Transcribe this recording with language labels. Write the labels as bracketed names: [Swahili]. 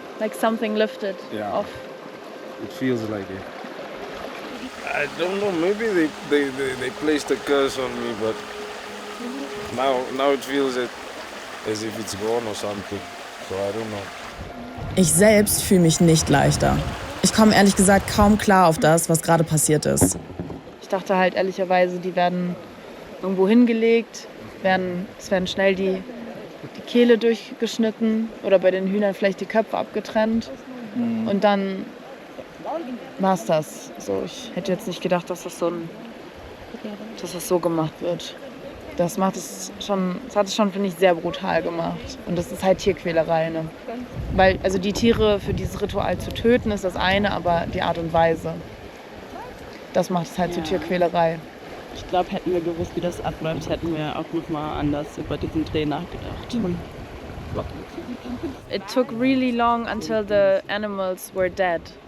[English] Like something lifted off. It feels like it. I don't know. Maybe they placed a curse on me, but now it feels as if it's gone or something. So I don't know. [German] Ich selbst fühle mich nicht leichter. Ich komme ehrlich gesagt kaum klar auf das, was gerade passiert ist. Ich dachte halt ehrlicherweise, die werden irgendwo hingelegt, es werden schnell die Kehle durchgeschnitten oder bei den Hühnern vielleicht die Köpfe abgetrennt. Und dann war es das. So, ich hätte jetzt nicht gedacht, dass das so gemacht wird. Das hat es schon, finde ich, sehr brutal gemacht. Und das ist halt Tierquälerei, ne? Weil, also die Tiere für dieses Ritual zu töten, ist das eine, aber die Art und Weise, das macht es halt zu Tierquälerei. Ich glaube, hätten wir gewusst, wie das abläuft, hätten wir auch noch mal anders über diesen Dreh nachgedacht. [English] It took really long until the animals were dead.